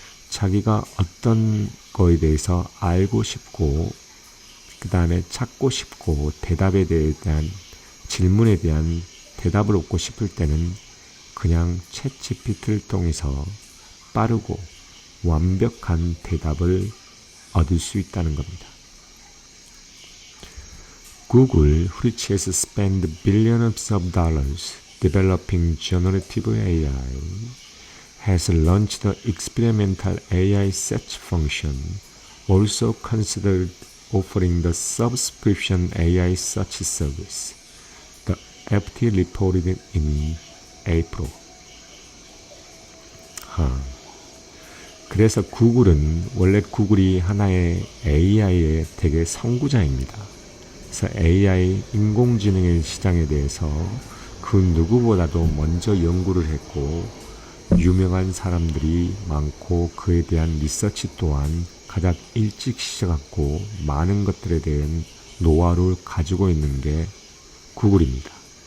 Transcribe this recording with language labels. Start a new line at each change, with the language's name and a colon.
Korean: 자기가 어떤 거에 대해서 알고 싶고 그 다음에 찾고 싶고 대답에 대한 질문에 대한 대답을 얻고 싶을 때는 그냥 챗GPT를 통해서 빠르고 완벽한 대답을 얻을 수 있다는 겁니다.
English: Google, which has spent billions of dollars developing generative AI, has launched the experimental AI search function, also considered offering the subscription AI search service. The FT reported in April.
Korean: 그래서 원래 구글이 하나의 AI의 되게 선구자입니다. 그래서 AI, 인공지능의 시장에 대해서 그 누구보다도 먼저 연구를 했고 유명한 사람들이 많고 그에 대한 리서치 또한 가장 일찍 시작했고 많은 것들에 대한 노하우를 가지고 있는 게 구글입니다.